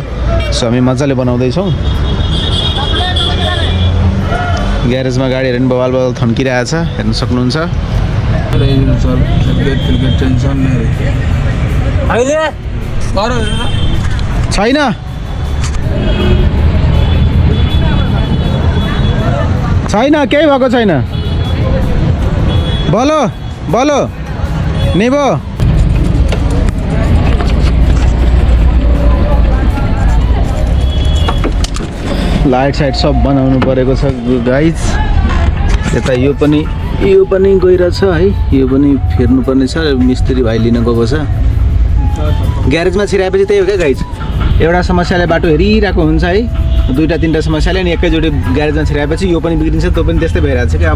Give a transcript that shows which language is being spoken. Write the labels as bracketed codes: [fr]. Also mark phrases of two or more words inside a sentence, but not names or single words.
[ne] सो हामी मजाले बनाउँदैछौँ। ग्यारेजमा गाडीहरू पनि बवाल बवाल थन्किरहेछ, हेर्न सक्नुहुन्छ। छैन, छैन, केही भएको छैन। [hi] बोलो बोलो निभो। [ne] लाइट साइट सब बनाउनु परेको छ गाइज। यता यो पनि गइरहेछ है, यो पनि फेर्नुपर्ने छ। मिस्त्री भाइ लिन गएको छ। ग्यारेजमा छिराएपछि त्यही हो क्या गाइज, एउटा समस्याले बाटो हेरिरहेको हुन्छ है, 2-3टा समस्याले अनि एकैचोटि ग्यारेजमा छिराएपछि यो पनि बिग्रिन्छ, त्यो पनि त्यस्तै भइरहेछ कि।